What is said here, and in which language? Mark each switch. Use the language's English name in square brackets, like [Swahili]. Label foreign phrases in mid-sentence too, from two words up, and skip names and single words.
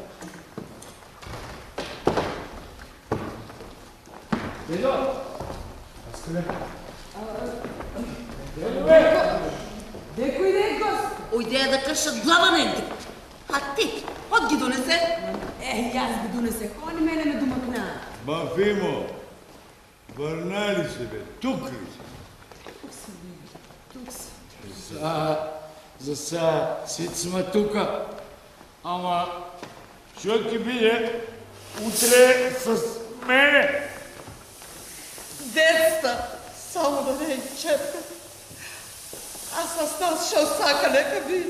[Macedonian] Дедо? Даскале? Некој некос? Ојдеа да кршат глава негде. А ти, од ги донесе? Јас ги донесех, они мене ме домакнаа. [Bulgarian] Ба, Фимо, върнали се бе, тук ли си? Тук си. [Macedonian] За сега сите сме тука. Ама, Шо ќе биде утре с мене? Деца, само да не чепка. А с нас шо сака нека би.